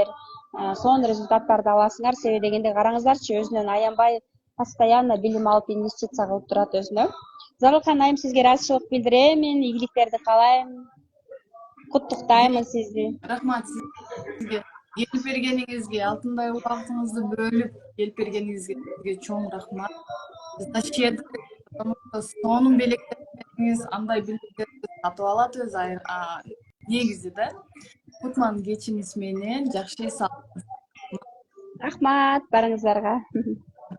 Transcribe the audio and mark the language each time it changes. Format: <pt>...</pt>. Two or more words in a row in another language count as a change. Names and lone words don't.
<ky>Сонун результаттарды аласыңар. Себеби дегенде караңыздарчы, өзүнөн аянбай постоянно билим алып, инвестиция кылып турат өзүнө. Зарылган айым, сизге ыраазычылык билдиремин, ийгиликтерди каалайм. Куттуктаймын сизди. Рахмат сизге. Келип бергениңизге, алтындай убактыңызды бөлүп келип бергениңизге сизге чоң рахмат. Сиз да</ky> <ru>щедрый, потому что</ru> <ky>сонун белектериңиз, андай билимдерди сатып алат өзү негизи да. Кутман кечиңиз менен жакшы Рахмат барыңыздарга.</ky>